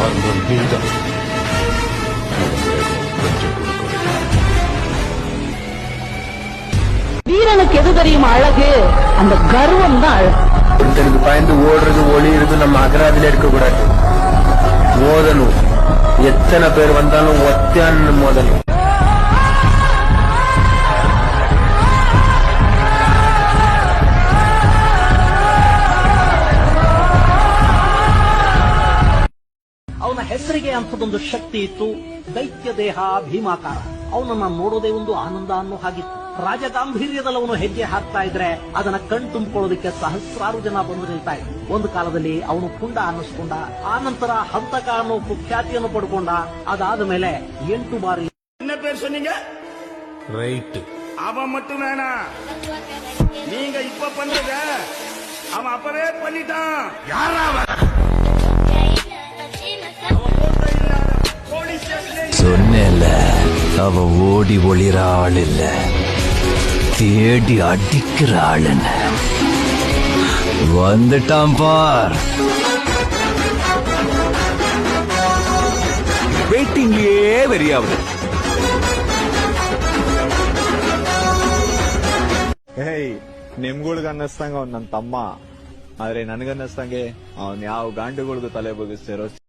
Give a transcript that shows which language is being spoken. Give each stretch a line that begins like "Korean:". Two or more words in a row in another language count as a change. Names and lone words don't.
Tamil: காரணம் நீதான். கொஞ்சம் கொடுக்க. வீரனுக்கு எது தெரியுமா அழகு? அந்த கர்வம் தான் அழகு. ஒருத்தருக்கு பயந்து ஓடுறது ஒளியிறது நம்ம அகராதில இருக்க கூடாது. மோதலும் எத்தனை பேர் வந்தாலும் ஒத்தையான மோதலும்.
Kannada: ಅವನ ಹೆಸರಿಗೆ ಅಂಥದೊಂದು ಶಕ್ತಿ ಇತ್ತು. ದೈತ್ಯ ದೇಹ ಭೀಮಾಕಾರ. ಅವನನ್ನ ನೋಡೋದೇ ಒಂದು ಆನಂದ ಅನ್ನೋ ಹಾಗಿತ್ತು. ರಾಜಗಾಂಭೀರ್ಯದಲ್ಲಿ ಅವನು ಹೆಜ್ಜೆ ಹಾಕ್ತಾ ಇದ್ರೆ ಅದನ್ನ ಕಣ್ ತುಂಬಿಕೊಳ್ಳೋದಕ್ಕೆ ಸಹಸ್ರಾರು ಜನ ಬಂದು ನಿಲ್ತಾ ಇದ್ರು. ಒಂದು ಕಾಲದಲ್ಲಿ ಅವನು ಪುಂಡ ಅನ್ನಿಸ್ಕೊಂಡ. ಆ ನಂತರ ಹಂತಕ ಅನ್ನೋ ಕುಖ್ಯಾತಿಯನ್ನು ಪಡ್ಕೊಂಡ. ಅದಾದ ಮೇಲೆ 8 ಬಾರಿ
Tamil: என்ன பேர் சொன்னீங்க? ரைட். அவன் மட்டும் வேணாம், நீங்க இப்ப பண்றத அவன் அப்பவே பண்ணிட்டான். யாரா சொன்னேன்ல, அவ ஓடி ஒளிர ஆள் இல்ல, தேடி அடிக்கிற ஆளுன்னு. வந்துட்டான் பார். ವೇಟಿಂಗ್ಲೇ வெறியாவது.
Kannada: ಹೇಯ್, ನಿಮ್ಗಳ್ಗ ಅನ್ನಿಸ್ದಂಗ ಅವ್ನ್ ನನ್ ತಮ್ಮ, ಆದ್ರೆ ನನಗನ್ನಿಸ್ದಂಗೆ ಅವ್ನ್ ಯಾವ ಗಾಂಡುಗಳಿಗೂ ತಲೆ ಬಗ್ಗಿಸ್ತಿರೋ